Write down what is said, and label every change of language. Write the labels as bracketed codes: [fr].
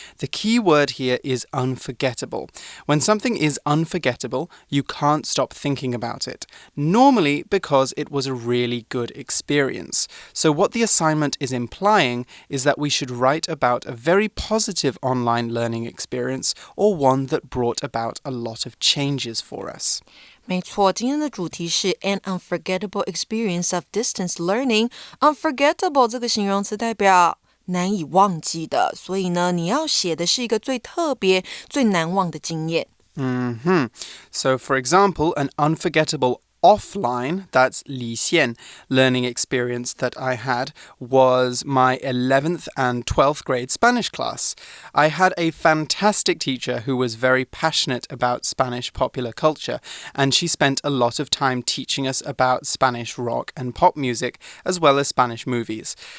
[en] The key word here is unforgettable. When something is unforgettable, you can't stop thinking about it, normally because it was a really good experience. So what the assignment is implying is that we should write about a very positive online learning experience or one that brought about a lot of changes for us. [zh] 没错，今天的主题是 [en] an unforgettable experience of distance learning. [zh] Unforgettable 这个形容词代表难以忘记的，所以呢，你要写的是一个最特别、最难忘的经验。 [en] So, for example, an unforgettable offline, that's 离线 learning experience that I had was my 11th and 12th grade Spanish class. I had a fantastic teacher who was very passionate about Spanish popular culture, and she spent a lot of time teaching us about Spanish rock and pop music, as well as Spanish movies.